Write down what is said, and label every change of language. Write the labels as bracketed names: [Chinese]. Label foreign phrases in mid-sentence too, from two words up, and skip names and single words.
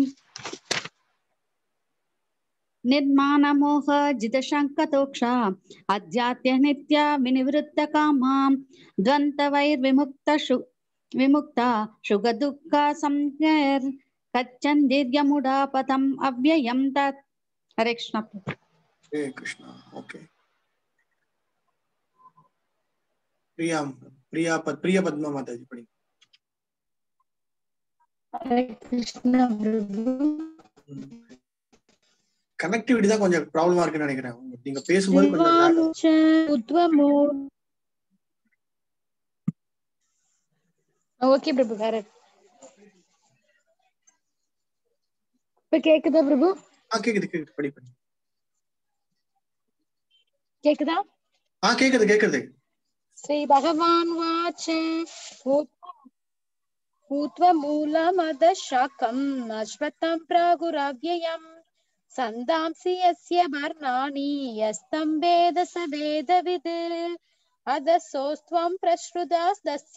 [Sanskrit] निर्माण मोह जितशङ्कतोक्षा अध्यात्य नित्या विनिवृत्त कामां द्वन्द्वैर्विमुक्ता सुख दुःख संज्ञैर् कच्चन्दिर्यमुडा पदम् अव्ययं तत्. हरे कृष्ण. हरे कृष्ण. [Tamil] ஓகே, பிரியா பிரியா பிரியா பத்மா மாதாஜி படி. [Sanskrit] हरे कृष्ण प्रभु. [Tamil] கனெக்டிவிட்டி தான் கொஞ்சம் ப்ராப்ளமா இருக்குன்னு நினைக்கிறேன். நீங்க பேசும்போது கொஞ்சம் ஓகே பிரபு. கரெக்ட். இப்ப கேக்குதா பிரபு? கேக்குது கேக்குது, படி பண்ணி. கேக்குதா? கேக்குது கேக்குது. [Sanskrit] श्री भगवान् उवाच ऊर्ध्वमूलमधशाकम् अश्वत्थं प्रागुरव्ययम् सन्दांसि यस्य वर्णानि यस्तं वेद स वेदवित् अधसोस्त्वं प्रसृतास्तस्य